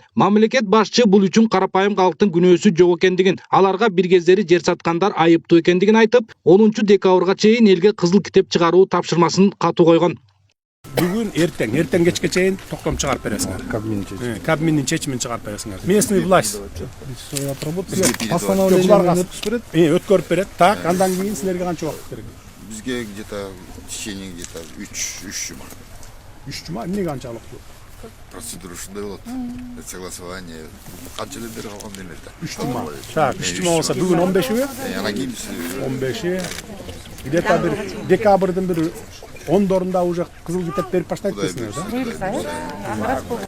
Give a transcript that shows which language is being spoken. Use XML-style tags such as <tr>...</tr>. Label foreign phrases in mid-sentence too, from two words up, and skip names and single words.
<ky>Мамлекет башчы бул үчүн карапайым калктын күнөөсү жок экендигин, аларга бир кездери жер саткандар айыптуу экендигин айтып, 10 декабрга чейин элге кызыл китеп чыгаруу тапшырмасын катуу койгон. Бүгін ертең кечке чейин токтом чыгарып бересиңер. Кабминдин чечимин чыгарып бересиңер.</ky> <ru>Местный власть постановление</ru> <ky>өткөрүп берет. Так, андан кийин силерге канча убакыт керек?</ky> <ru>Бизге где-то в течение где-то 3 жума.</ru> <ky>3 жума эмне канчалык? Процедура ушундай болот. Согласование канча эле бери калган демекте. 3 жума. Так, 3 жума болсо бүгүн 15-і. Анан кийин 15-і. Где-то бир декабрдын бир 10-дорунда уже кызыл китеп берип баштайт дейсиңер, да?</ky>